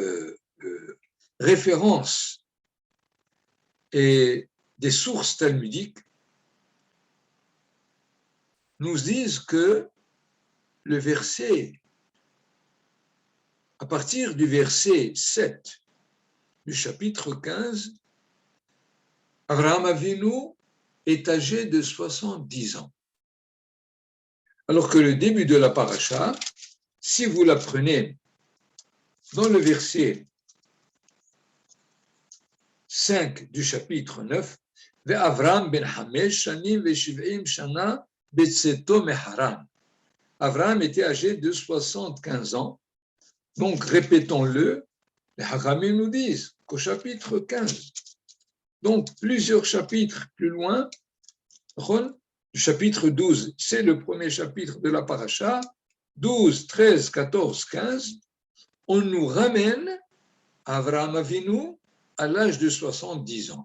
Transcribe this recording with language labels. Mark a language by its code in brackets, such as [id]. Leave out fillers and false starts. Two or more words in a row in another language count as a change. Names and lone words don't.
[fr] références et des sources talmudiques nous disent que le verset, à partir du verset 7 du chapitre 15, Avraham Avinu est âgé de 70 ans. Alors que le début de la paracha, si vous la prenez dans le verset 5 du chapitre 9, [he] ואברם בן חמש שנים ושבעים שנה בצאתו מחרן. [fr] Avraham était âgé de 75 ans. Donc, répétons-le, les Haramim nous disent qu'au chapitre 15, donc plusieurs chapitres plus loin, le chapitre 12, c'est le premier chapitre de la paracha, 12, 13, 14, 15, on nous ramène à Avraham Avinu à l'âge de 70 ans.